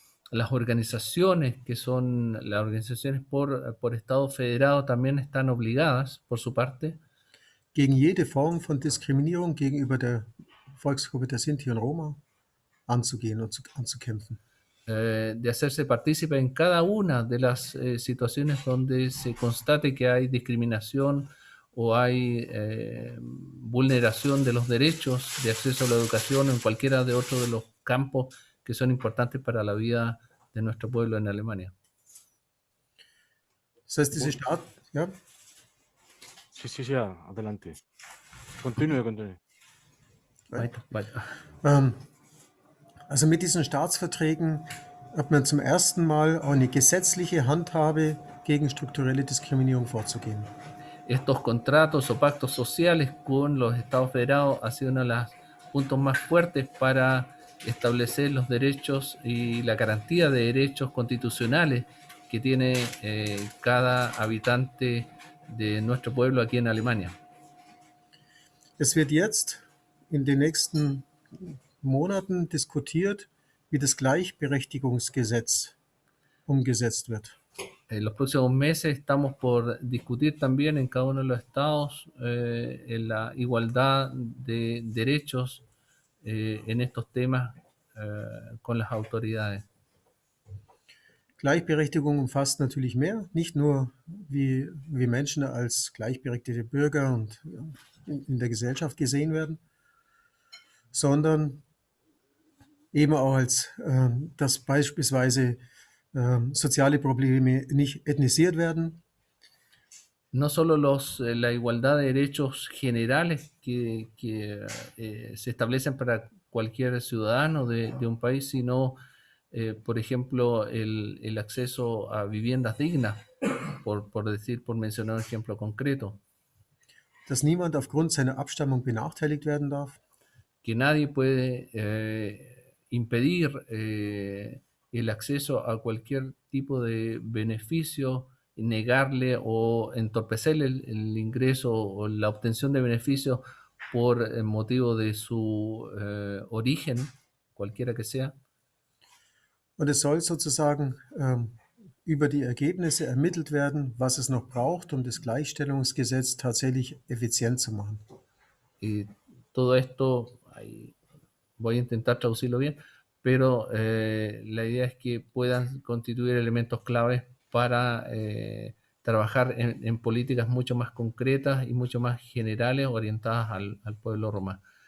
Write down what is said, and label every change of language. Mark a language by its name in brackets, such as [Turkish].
[Spanish] las organizaciones que son las organizaciones por Estado federado también están obligadas, por su parte, [German] gegen jede Form von Diskriminierung gegenüber der Volksgruppe der Sinti und Roma anzugehen und anzukämpfen. [Spanish] De hacerse partícipe en cada una de las situaciones donde se constate que hay discriminación o hay vulneración de los derechos de acceso a la educación en cualquiera de otros de los campos que son importantes para la vida de nuestro pueblo en Alemania. [German] Das heißt, diese ja? [Spanish] Sí, adelante. Continúe. [German] Weiter. Also mit diesen Staatsverträgen hat man zum ersten Mal eine gesetzliche Handhabe gegen strukturelle Diskriminierung vorzugehen. [Spanish] Estos contratos o pactos sociales con los Estados federados ha sido uno de los puntos más fuertes para establecer los derechos y la garantía de derechos constitucionales que tiene cada habitante de nuestro pueblo aquí en Alemania. [German] Es wird jetzt in den nächsten Monaten diskutiert, wie das Gleichberechtigungsgesetz umgesetzt wird. [Spanish] En los próximos meses estamos por discutir también en cada uno de los estados en la igualdad de derechos en estos temas con las autoridades. [German] Gleichberechtigung umfasst natürlich mehr, nicht nur wie Menschen als gleichberechtigte Bürger und in der Gesellschaft gesehen werden, sondern eben auch als, dass beispielsweise soziale Probleme nicht ethnisiert werden. [Spanish] No solo la igualdad de derechos generales que se establecen para cualquier ciudadano de un país, sino, por ejemplo, el acceso a viviendas dignas, por mencionar un ejemplo concreto. [German] Dass niemand aufgrund seiner Abstammung benachteiligt werden darf. [Spanish] Que nadie puede impedir el acceso a cualquier tipo de beneficio, negarle o entorpecerle el ingreso o la obtención de beneficios por motivo de su origen, cualquiera que sea. [German] Und es soll sozusagen über die Ergebnisse ermittelt werden, was es noch braucht, um das Gleichstellungsgesetz tatsächlich effizient zu machen. [Spanish] Y todo esto, voy a intentar traducirlo bien, pero la idea es que puedan constituir elementos claves para trabajar en políticas mucho más concretas y mucho más generales orientadas al pueblo romano.